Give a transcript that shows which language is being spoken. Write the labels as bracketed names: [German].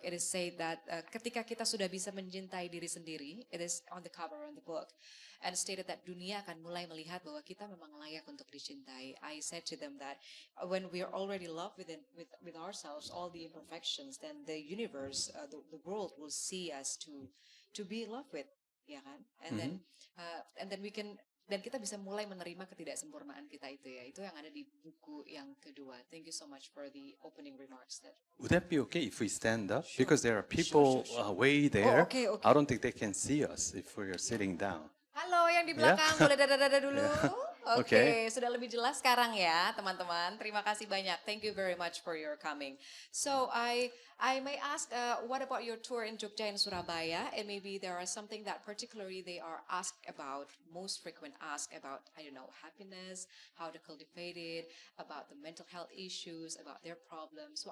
[English] It is said that [Indonesian] ketika kita sudah bisa mencintai diri sendiri, [English] it is on the cover of the book, and stated that [Indonesian] dunia akan mulai melihat bahwa kita memang layak untuk dicintai. [English] I said to them that when we are already loved with ourselves, all the imperfections, then the universe, the world will see us to be in love with, [Indonesian] ya kan? [English] And then we can. [Indonesian] Dan kita bisa mulai menerima ketidaksempurnaan kita itu ya. Itu yang ada di buku yang kedua. [English] Thank you so much for the opening remarks. Would that be okay if we stand up? Sure. Because there are people way there. Oh, okay. I don't think they can see us if we are sitting down. [Indonesian] Halo yang di belakang, boleh dada-dada dulu? [English] Yeah. [Indonesian] Oke, sudah lebih jelas sekarang ya teman-teman. Terima kasih banyak. [English] Thank you very much for your coming. So I may ask, what about your tour in Jogja and Surabaya? And maybe there are something that particularly they are asked about, most frequent asked about, I don't know, happiness, how to cultivate it, about the mental health issues, about their problems.